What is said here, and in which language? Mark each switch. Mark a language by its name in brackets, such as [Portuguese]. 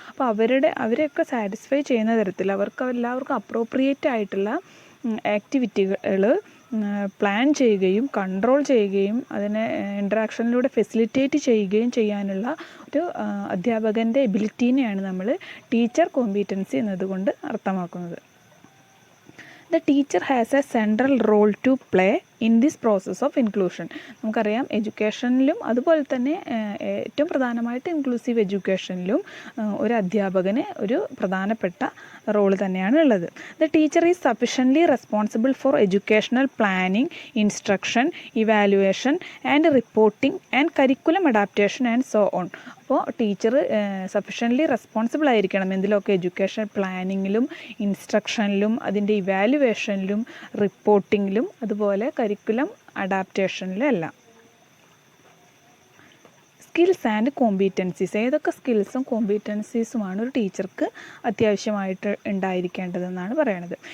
[Malayalam] അപ്പോൾ അവരെയൊക്കെ സാറ്റിസ്ഫൈ ചെയ്യുന്ന തരത്തിൽ എല്ലാവർക്കും അപ്രോപ്രിയേറ്റ് ആയിട്ടുള്ള ആക്ടിവിറ്റികൾ പ്ലാൻ ചെയ്യുകയും കൺട്രോൾ ചെയ്യുകയും അതിനെ ഇൻട്രാക്ഷനിലൂടെ ഫെസിലിറ്റേറ്റ് ചെയ്യുകയും ചെയ്യാനുള്ള ഒരു അധ്യാപകൻ്റെ എബിലിറ്റീനെയാണ് നമ്മൾ ടീച്ചർ കോമ്പീറ്റൻസി എന്നതുകൊണ്ട് അർത്ഥമാക്കുന്നത്. [English] The teacher has a central role to play in this process of inclusion. [Malayalam] നമുക്കറിയാം എഡ്യൂക്കേഷനിലും അതുപോലെ തന്നെ ഏറ്റവും പ്രധാനമായിട്ട് ഇൻക്ലൂസീവ് എഡ്യൂക്കേഷനിലും ഒരു അധ്യാപകന് ഒരു പ്രധാനപ്പെട്ട റോൾ തന്നെയാണ് ഉള്ളത്. [English] The teacher is sufficiently responsible for educational planning, instruction, evaluation and reporting and curriculum adaptation and so on. [Malayalam] അപ്പോൾ ടീച്ചർ സഫിഷ്യൻ്റ്ലി റെസ്പോൺസിബിൾ ആയിരിക്കണം എന്തിലൊക്കെ എഡ്യൂക്കേഷൻ പ്ലാനിങ്ങിലും ഇൻസ്ട്രക്ഷനിലും അതിൻ്റെ ഇവാലുവേഷനിലും റിപ്പോർട്ടിങ്ങിലും അതുപോലെ കരിക്കുലം അഡാപ്റ്റേഷനിലും എല്ലാം. സ്കിൽസ് ആൻഡ് കോമ്പീറ്റൻസീസ്, ഏതൊക്കെ സ്കിൽസും കോമ്പീറ്റൻസീസുമാണ് ഒരു ടീച്ചർക്ക് അത്യാവശ്യമായിട്ട് ഉണ്ടായിരിക്കേണ്ടതെന്നാണ് പറയുന്നത്.